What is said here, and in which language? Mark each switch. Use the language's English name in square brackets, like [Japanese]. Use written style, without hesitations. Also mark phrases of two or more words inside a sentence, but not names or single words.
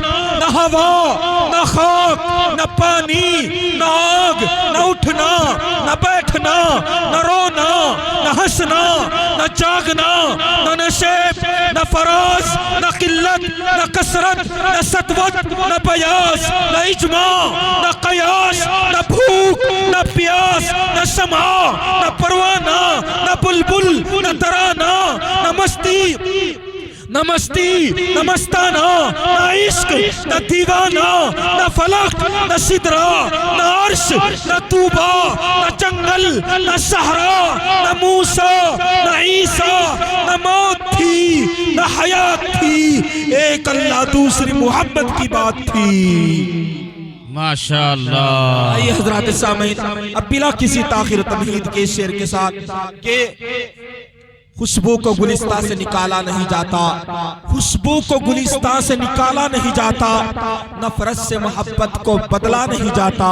[Urdu] نہ ہوا، نہ خاک، نہ پانی، نہ آگ، نہ اٹھنا، نہ بیٹھنا، نہ رونا، نہ ہنسنا، نہ جاگنا، نہ نشیب، نہ فراز، نہ قلت، نہ کثرت، نہ سطوت، نہ بیاس، نہ اجماع، نہ قیاس، نہ بھوک، نہ پیاس، نہ شمع، نہ پروانہ، نہ بلبل، نہ ترانہ، نہ مستی, نہ مستی، نہ مستانہ، نہ عشق، نہ دیوانہ، نہ فلک، نہ سدرہ، نہ عرش، نہ طوبیٰ، نہ جنگل، نہ صحرا، نہ موسیٰ، نہ عیسیٰ، نہ موت تھی، نہ حیات تھی, ایک اللہ دوسری محبت کی بات تھی. माशाअल्लाह। آئیے حضرات سامعین، اب بلا کسی تاخیر تمہید کے شعر کے ساتھ کے خوشبو کو گلستاں سے نکالا نہیں جاتا، خوشبو کو گلستاں سے نکالا نہیں جاتا، نفرت سے محبت کو بدلا نہیں جاتا.